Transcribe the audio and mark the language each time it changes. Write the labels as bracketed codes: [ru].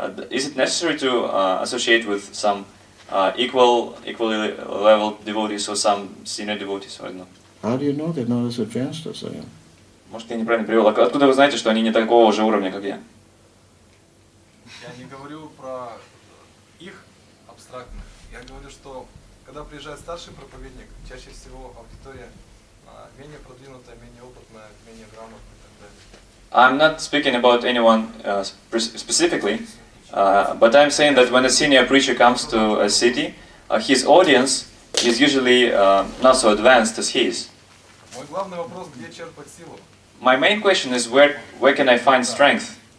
[en] Is it necessary to associate with some equally level devotees or some senior devotees? Or no? How do you know they're not as advanced as I am? [ru] Может, я неправильно привел. Откуда вы знаете, что они не такого же уровня, как я? Я не говорю про их абстрактных. Я говорю, что когда приезжает старший проповедник, чаще всего аудитория менее продвинутая, менее опытная, менее грамотная и так далее. [en] I'm not speaking about anyone specifically, But I'm saying that when a senior preacher comes to a city, his audience is usually not so advanced as he is. [ru] Мой главный вопрос, где черпать силу? [en] My main question is where can I find strength?